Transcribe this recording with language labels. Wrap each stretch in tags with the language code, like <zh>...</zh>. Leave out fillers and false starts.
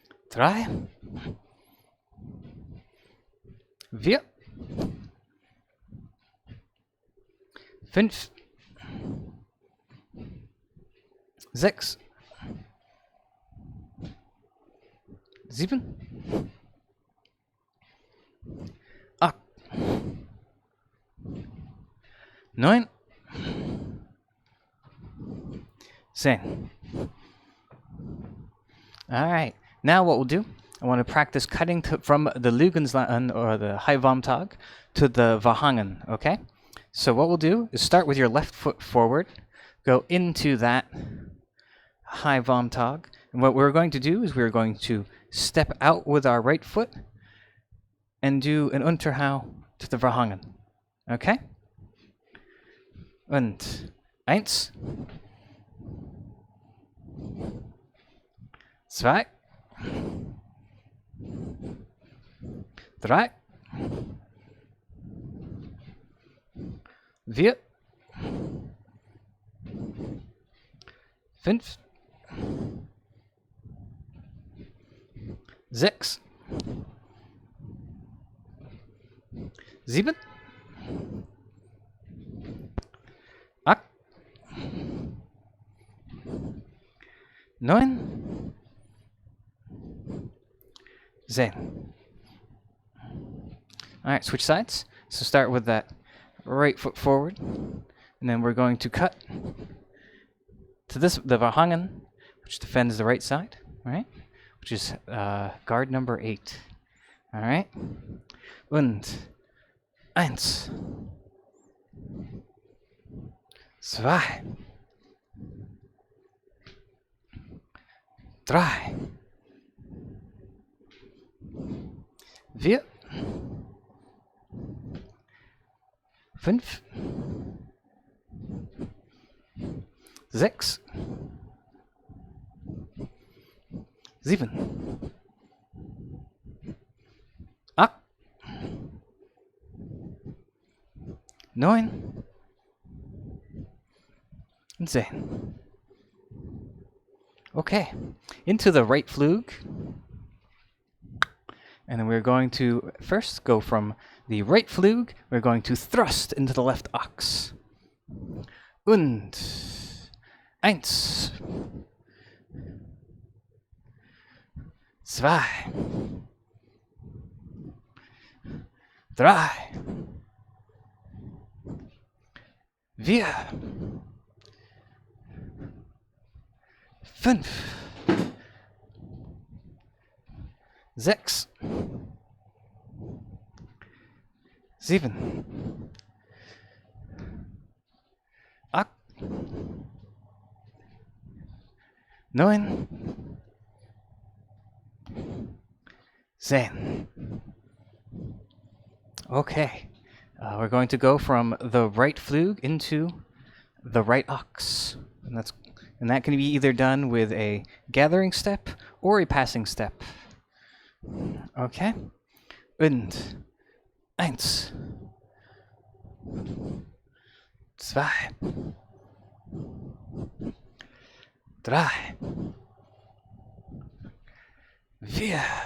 <de>drei, vier, fünf, sechs, sieben, acht, neun, 10.</de> <en>All right. Now what we'll do, I want to practice cutting from the Lugensland or the High Vomtag to the Vahangen, okay? So what we'll do is start with your left foot forward, go into that High Vomtag, and what we're going to do is we're going to step out with our right foot and do an Unterhau to the Vahangen, okay?</en> <de>Und eins, zwei, drei, vier, fünf, sechs, sieben, acht, neun, 10.</de> <en>Alright, switch sides. So start with that right foot forward, and then we're going to cut to the Vahangen, which defends the right side, right? Which is guard number 8. Alright?</en> <de>Und eins, zwei, drei, vier, fünf, sechs, sieben, acht, neun, and 10.</de> <en>Okay, into the right flug. And then we're going to first go from the right flug, we're going to thrust into the left ox.</en> <de>Und eins, zwei, drei, vier, fünf, sechs, sieben, acht, neun, 10.</de> <en>Okay, we're going to go from the right flug into the right ox, and that can be either done with a gathering step or a passing step.</en> <de>Okay, und eins, zwei, drei, vier,</de>